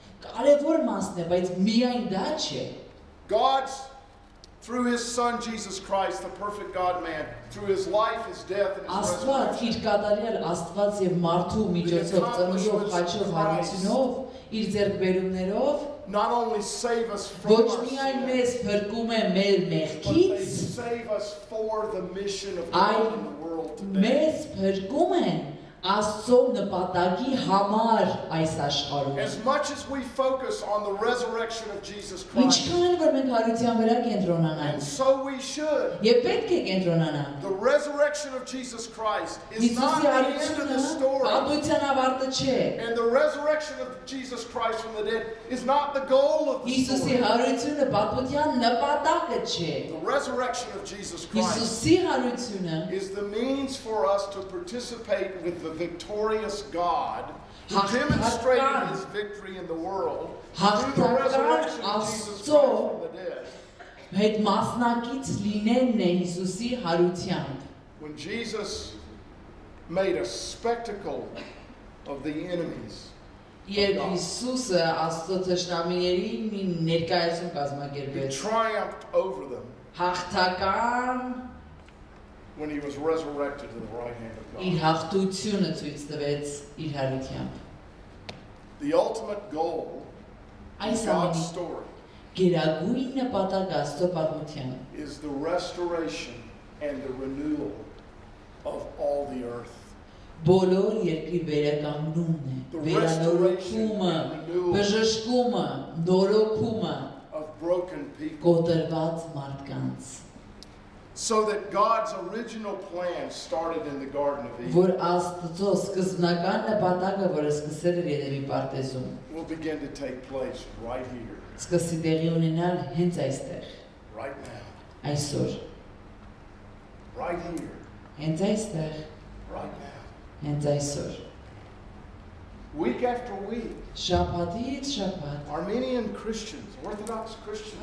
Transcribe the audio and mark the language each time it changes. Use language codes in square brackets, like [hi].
[hy] Կարևոր մասն է, բայց միայն դա չէ։ [en] God's, through His Son Jesus Christ, the perfect God-man, through His life, His death, and His [hy] Աստված [en] resurrection, [hy] իր կատարյալ Աստված եւ մարդու միջոցով ծնունդով խաչով հարությունով իր ձեռքբերումներով [en] not only save us from [hy] ոչ [en] our [hy] միայն [en] sin, [hy] մեզ փրկում է մեր [en] but they [hy] մեղքից, [en] save us for the mission of [hy] Այլ [en] God in the world today. [hy] մեզ փրկում են Աստծո նպատակի համար այս աշխարհում։ [en] As much as we focus on the resurrection of Jesus Christ, [hy] Ինչքան որ մենք հարության վրա [en] and [hy] կենտրոնանանք, [en] so we should, [hy] եւ պետք է կենտրոնանանք։ [en] the resurrection of Jesus Christ is not the end of the [hy] հարությունը [en] story. [hy] պատմության ավարտը չէ։ [en] And the resurrection of Jesus Christ from the dead is not the goal of the [hy] Հիսուսի [en] story. [hy] հարությունը պատմության նպատակը չէ։ [en] The resurrection of Jesus Christ [hy] Հիսուսի հարությունը [en] is the means for us to participate with the victorious God Who demonstrated his victory in the world through the resurrection of Jesus Christ from the dead. [hy] Հետ մասնակից լինելն է Հիսուսի հարությամբ։ [en] When Jesus made a spectacle of the enemies, [hy] Երբ Հիսուսը Աստծո թշնամիների մի ներկայություն [en] he [hy] կազմակերպեց, [en] triumphed over them [hy] հաղթական [en] when he was resurrected to the right hand of [hy] իր [en] God. [hy] հաղթությունը ցույց տվեց իր հարությամբ։ [en] The ultimate goal of [hy] Այս [en] God's [hy] ամենի [en] story [hy] գերագույն նպատակը Աստծո պատմության [en] is the restoration and the renewal of all the earth. [hy] բոլոր երկրի վերականգնումն է, [en] The restoration [hy] վերանորոգումը, [en] and renewal [hy] բժշկումը, նորոգումը [en] of broken people. [hy] կոտրված մարդկանց, [en] So that God's original plan started in the Garden of Eden [hy] որ Աստծո սկզբնական նպատակը, որը սկսել էր Եդեմի պարտեզում, [en] will begin to take place right here, [hy] սկսի տեղի ունենալ հենց այստեղ, [en] right now, [hy] այսօր, [en] right here, [hy] հենց այստեղ, [en] right now. [hy] հենց այսօր, [en] Week after week, [hy] շաբաթից շաբաթ, [en] Armenian Christians, Orthodox Christians,